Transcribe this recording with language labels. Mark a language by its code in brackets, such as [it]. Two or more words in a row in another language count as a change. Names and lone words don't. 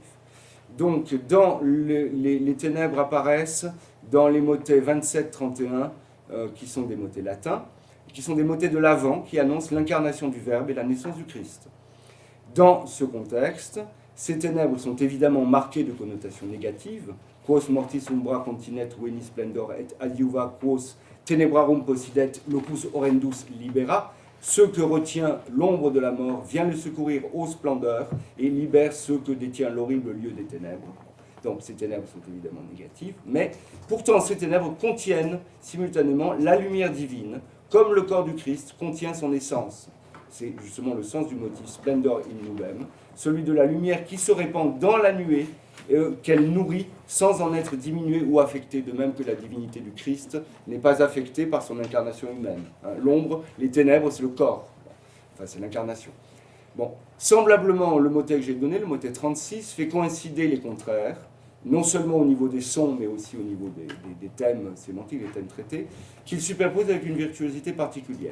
[fr] Donc, les ténèbres apparaissent dans les motets 27-31, qui sont des motets latins, qui sont des motets de l'Avent, qui annoncent l'incarnation du Verbe et la naissance du Christ. Dans ce contexte, ces ténèbres sont évidemment marquées de connotations négatives. [la] Quos mortis umbra continet veni splendor et adiuva quos tenebrarum possidet locus horrendus libera. [fr] Ce que retient l'ombre de la mort vient le secourir aux splendeurs et libère ce que détient l'horrible lieu des ténèbres. Donc ces ténèbres sont évidemment négatives, mais pourtant ces ténèbres contiennent simultanément la lumière divine, comme le corps du Christ contient son essence. C'est justement le sens du motif [la] splendor in nubem, [fr] celui de la lumière qui se répand dans la nuée, qu'elle nourrit sans en être diminuée ou affectée, de même que la divinité du Christ n'est pas affectée par son incarnation humaine. Hein, l'ombre, les ténèbres, c'est le corps. Enfin, c'est l'incarnation. Bon, semblablement, le motet que j'ai donné, le motet 36, fait coïncider les contraires, non seulement au niveau des sons, mais aussi au niveau des thèmes sémantiques, des thèmes traités, qu'il superpose avec une virtuosité particulière.